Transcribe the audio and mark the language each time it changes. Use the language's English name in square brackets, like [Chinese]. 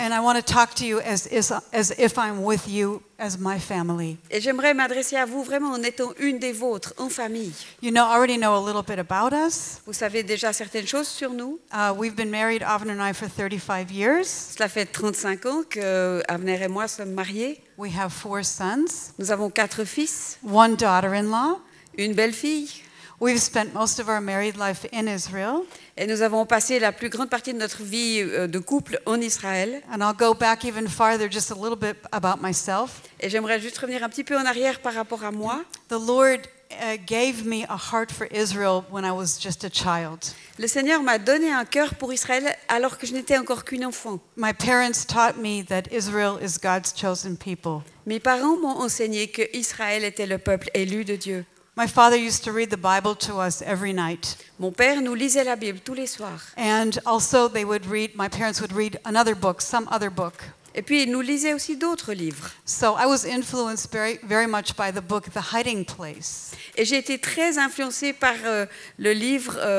[English] And I want to talk to you as if I'm with you as my family. [French] Et j'aimerais m'adresser à vous vraiment en étant une des vôtres, en famille. [English] You already know a little bit about us. [French] Vous savez déjà certaines choses sur nous. [English] We've been married, Avner and I, for 35 years. [French] Cela fait 35 ans que Avner et moi sommes mariés. [English] We have 4 sons. [French] Nous avons 4 fils, [English] 1 daughter-in-law. [French] une belle-fille. [English] We've spent most of our married life in Israel. [French] Et nous avons passé la plus grande partie de notre vie de couple en Israël. [English] And I'll go back even farther, just a little bit about myself. [French] Et j'aimerais juste revenir un petit peu en arrière par rapport à moi. [English] The Lord gave me a heart for Israel when I was just a child. [French] Le Seigneur m'a donné un cœur pour Israël alors que je n'étais encore qu'une enfant. [English] My parents taught me that Israel is God's chosen people. [French] Mes parents m'ont enseigné que Israël était le peuple élu de Dieu. [English] My father used to read the Bible to us every night. [French] Mon père nous lisait la Bible tous les soirs. [English] And also my parents would read another book, some other book. [French] Et puis il nous lisait aussi d'autres livres. [English] So I was influenced very much by the book The Hiding Place. [French] Et j'ai été très influencée par le livre